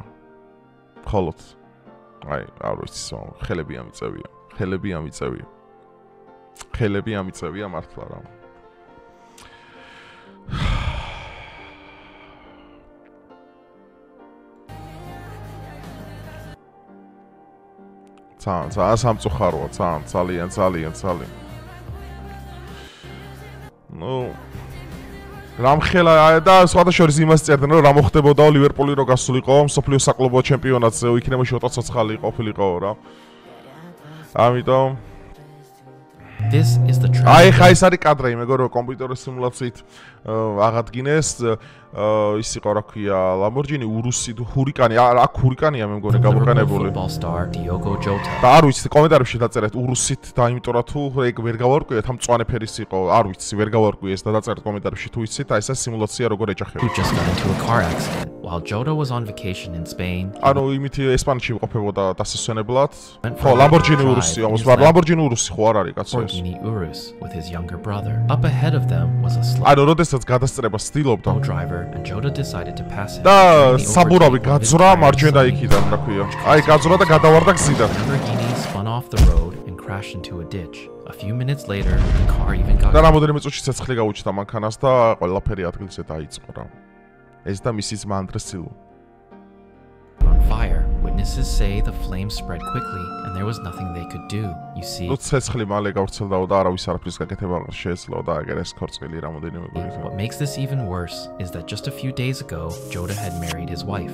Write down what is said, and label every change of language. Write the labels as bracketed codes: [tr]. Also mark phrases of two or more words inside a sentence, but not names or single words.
[ka] ხოლოთ აი არ ვიცი ხელები ამიწევია მართლა რა ძალიან სამწუხაროა ძალიან ნუ რამხელა და სხვათა შორის იმას წერდნენ რომ რა მოხდებოდა ლივერპული რო გასულიყო მსოფლიო საკლუბო ჩემპიონატზე იქნება შოტა ცოცხალი ყოფილიყო რა ამიტომ [en] This is the trend. [ka] აი ხა ეს არის კადრები, მეგობრებო, კომპიუტერის სიმულაციით აღადგინეს ის იყო რა ქვია, Lamborghini Urus ჰურიკანი, აქ ჰურიკანია მე მგონი გამოყენებული. და არ ვიცი, კომენტარებში დაწერეთ Urus-ით და იმიტომ რა თუ ეგ ვერ გავარკვიეთ, ამ მწვანე ფერის იყო, არ ვიცი, ვერ გავარკვიე ეს და დაწერეთ კომენტარებში თუ იცით, აი ეს სიმულაცია როგორ ეჯახება. [en] While Jota was on vacation in Spain. [ka] ანუ იმით ესპანეთში ვიყოფებოდა დასასვენებლად. ხო, Lamborghini Urus-ი, ამას ვარ Lamborghini Urus-ი ხო არ არის კაცო ეს. [en] Urus with his younger brother. Up ahead of them was a slow. [ka] ანუ როდესაც გადასწრება ცდილობდა [en] driver and Jota decided to pass it. [ka] და საბურავი გაძრა მარჯვენა იქიდან, რა ქვია. აი გაძრა და გადავარდა გზიდან. [en] Lamborghini spun off the road and crashed into a ditch. A few minutes later, the car even got. [ka] და რამოდენიმე წუთში ცეცხლი გაუჩნდა მანქანას და ყველაფერი ადგილზე დაიწყო რა. ეს და მისი ძმა ანდრესილო. [en] On fire. Witnesses say the flames spread quickly and there was nothing they could do. You see. What makes this even worse is that just a few days ago, Jota had married his wife.